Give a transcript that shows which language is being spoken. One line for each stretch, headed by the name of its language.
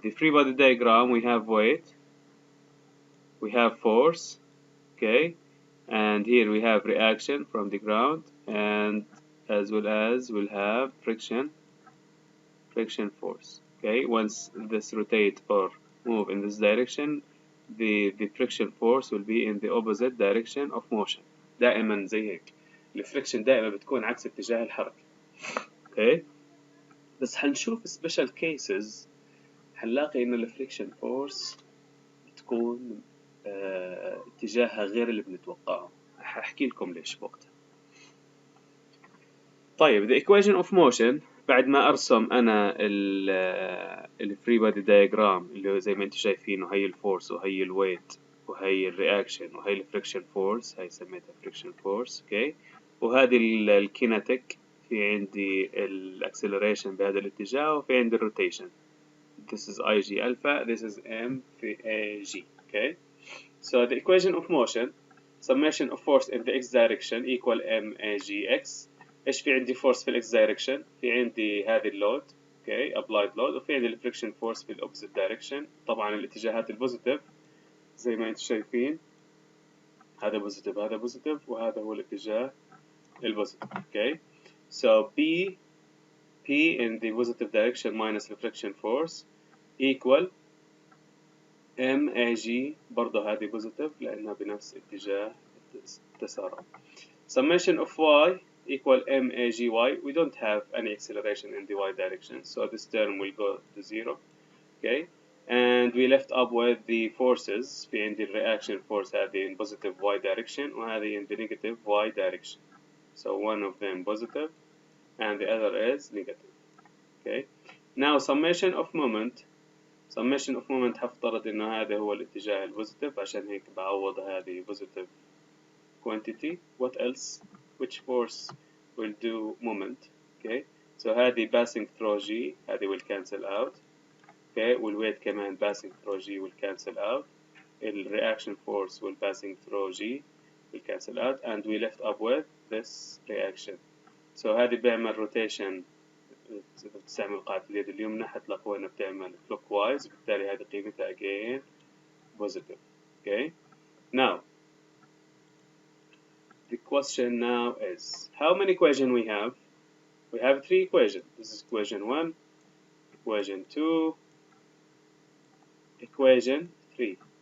English: The free body diagram, we have weight, we have force, okay, and here we have reaction from the ground, and as well as we'll have friction force. Okay, once this rotate or move in this direction, the friction force will be in the opposite direction of motion.
Arabic: دائما زي هيك الفريكشن دائما بتكون عكس اتجاه الحركة. اوكي، بس حنشوف سبيشال كيسز حنلاقي انه الفريكشن فورس بتكون اتجاهها غير اللي بنتوقعه. هحكي لكم ليش بوقتها. طيب
English: the equation of motion،
Arabic: بعد ما ارسم انا الفري بادي دايجرام اللي هو زي ما انتم شايفينه، هي الفورس وهي الويت وهي الرياكشن وهي الفريكشن فورس، هي سميتها فريكشن فورس. اوكي، وهذه الكينetics، في عندي الاكسلريشن بهذا الاتجاه، وفي عندي الروتيشن.
English: This is IG alpha, this is M في AG. Okay, so the equation of motion, summation of force in the x direction equal MAGX.
Arabic: ايش في عندي force في الاكس دايركشن؟ في عندي هذه اللود، اوكي،
English: applied load،
Arabic: وفي عندي الفريكشن فورس في الاوبزيت دايركشن. طبعا الاتجاهات البوزيتيف زي ما انتم شايفين، هذا بوزيتيف هذا بوزيتيف، وهذا هو الاتجاه البوزيتيف.
English: okay, so P in the positive direction minus the friction force equal MAG،
Arabic: برضه هذه بوزيتيف لأنها بنفس اتجاه التسارع.
English: Summation of y equal MAGY. We don't have any acceleration in the y direction, so this term will go to zero. Okay, and we left up with the forces. في عندي reaction force هذه in positive y direction وهذه in the negative y direction. So one of them positive and the other is negative. Okay, now summation of moment. summation of moment
Arabic: هفترض إنه هذا هو الاتجاه البوزيتيف، عشان هيك بعوض هذه
English: positive quantity. What else? Which force will do moment? Okay, so هذه passing through G، هذه will cancel out. Okay, والweight كمان passing through G will cancel out. reaction force will passing through G will cancel out, and we left up with this reaction.
Arabic: So هذه بيعمل rotation، بتستعمل قاعدة اليد اليمنى حتلاقوا انها بتعمل clockwise، بالتالي هذه قيمتها
English: again positive. Okay, now the question now is, how many equations we have? We have 3 equations. This is equation 1, equation 2, equation 3.